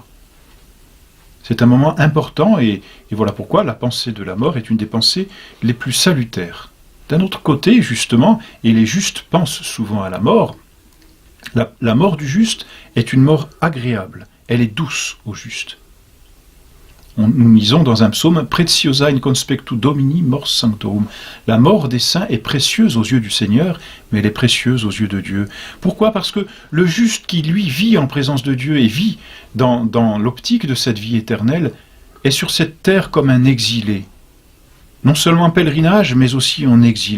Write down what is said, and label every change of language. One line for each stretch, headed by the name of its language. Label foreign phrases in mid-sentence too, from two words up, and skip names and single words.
French: C'est un moment important, et voilà pourquoi la pensée de la mort est une des pensées les plus salutaires. D'un autre côté, justement, et les justes pensent souvent à la mort, la mort du juste est une mort agréable, elle est douce au juste. Nous lisons dans un psaume «
Latin: Preciosa in conspectu Domini mors sanctorum ».
French: La mort des saints est précieuse aux yeux du Seigneur, mais elle est précieuse aux yeux de Dieu. Pourquoi ? Parce que le juste qui, lui, vit en présence de Dieu et vit dans l'optique de cette vie éternelle, est sur cette terre comme un exilé. Non seulement en pèlerinage, mais aussi en exil.